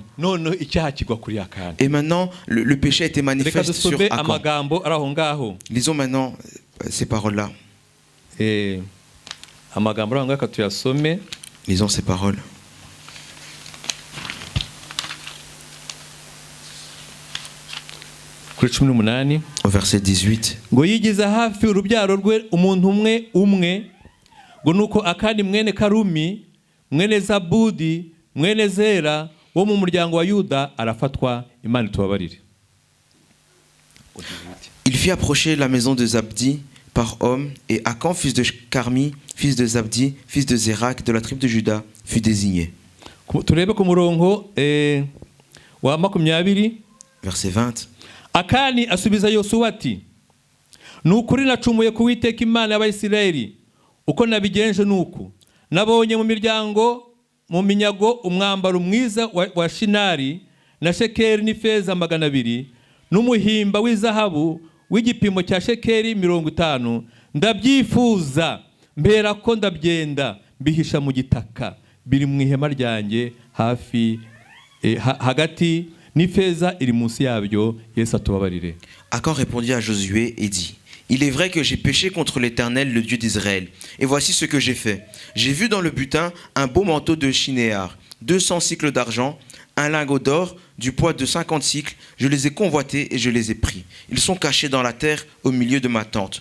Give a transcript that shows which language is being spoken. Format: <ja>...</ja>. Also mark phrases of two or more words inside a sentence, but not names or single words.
<fr>Et maintenant, le péché a été manifeste sur Akan. Lisons maintenant ces paroles-là. Lisons ces paroles. Au verset 18.</fr> <rw>ngo yigize hafi urubyaro rwe umuntu umwe ngo nuko Akani mwene Karumi mwene Zabudi mwene Zera wo mu muryango wa Yuda arafatwa. Imana itubabarire.</rw> <fr>Il fit approcher la maison de Zabdi par homme, et Akan, fils de Carmi, fils de Zabdi, fils de Zérak, de la tribu de Juda, fut désigné.</fr> <rw>Turebe ku murongo wa 20.</rw> <fr>Verset 20.</fr> <rw>Akani asubiza Yosuwa ati, nukuri nacumuye ku Uwiteka Imana y'Abayisiraheli, uko nabigenje nuku nabonye mu minyago umwambaro mwiza wa shinari na shekeri n'ifeza 200 n'umuhimba w'izahabu w'igipimo cya shekeri 50, ndabyifuza mbera ko ndabyenda mbihisha mu gitaka biri mu ihema ryanjye hafi hagati n'ifeza iri munsi yabyo. Yesu atubabarire.</rw> <fr>Akan répondit à Josué et dit: Il est vrai que j'ai péché contre l'Éternel, le Dieu d'Israël. Et voici ce que j'ai fait. J'ai vu dans le butin un beau manteau de chinéar, 200 cycles d'argent, un lingot d'or du poids de 50 cycles. Je les ai convoités et je les ai pris. Ils sont cachés dans la terre au milieu de ma tente.</fr>